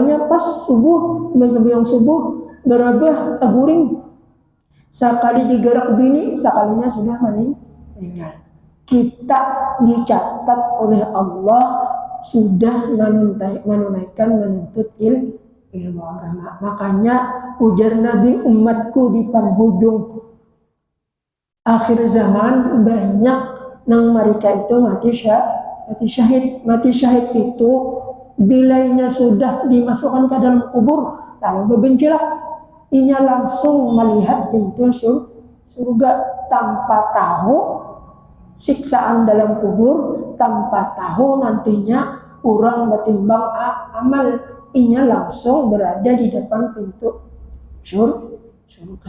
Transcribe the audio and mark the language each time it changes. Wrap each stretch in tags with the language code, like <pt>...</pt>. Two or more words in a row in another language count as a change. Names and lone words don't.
<bjn>Sekalinya pas subuh, sebelum subuh berabah aguring. Sekali digerak bini, sekalinya sudah meninggal.</bjn> <id>Kita dicatat oleh Allah sudah menunaikan menuntut ilmu agama.</id> <bjn>Makanya ujar Nabi, umatku di penghujung akhir zaman banyak nang mereka itu mati syahid. Mati syahid itu bilainya sudah dimasukkan ke dalam kubur, lalu berbencirak, inya langsung melihat pintu surga tanpa tahu siksaan dalam kubur, tanpa tahu nantinya orang bertimbang amal, inya langsung berada di depan pintu surga.</bjn>